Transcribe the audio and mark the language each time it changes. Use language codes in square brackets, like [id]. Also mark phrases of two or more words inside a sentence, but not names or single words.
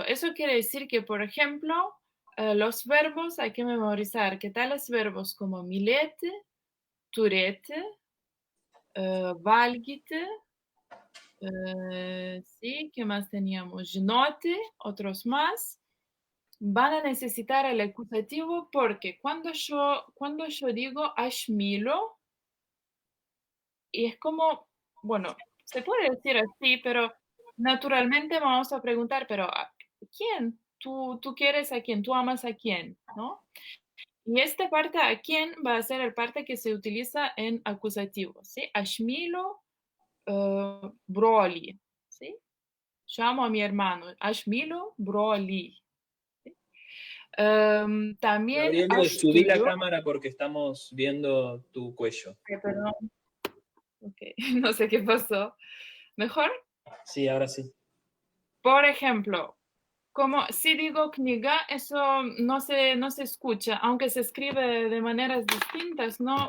[es] Eso quiere decir que, por ejemplo, los verbos hay que memorizar que tales verbos como [lt] milete, turete, valgite, [es] sí, ¿qué más teníamos? Žinoti, otros más, van a necesitar el acusativo porque cuando yo digo [lt] aš myliu, [es] y es como, bueno, se puede decir así, pero naturalmente vamos a preguntar, pero ¿a quién? ¿Tú quieres a quién? ¿Tú amas a quién? ¿No? Y esta parte a quién va a ser el parte que se utiliza en acusativo, ¿sí? [lt] Aš myliu brolį, [es] ¿sí? Yo amo a mi hermano. [lt] Aš myliu brolį. [es] ¿Sí? También Gabriele, subí la cámara porque estamos viendo tu cuello. Perdón. Okay. No sé qué pasó. ¿Mejor? Sí, ahora sí. Por ejemplo, como si digo kniga, eso no se escucha, aunque se escribe de maneras distintas, ¿no?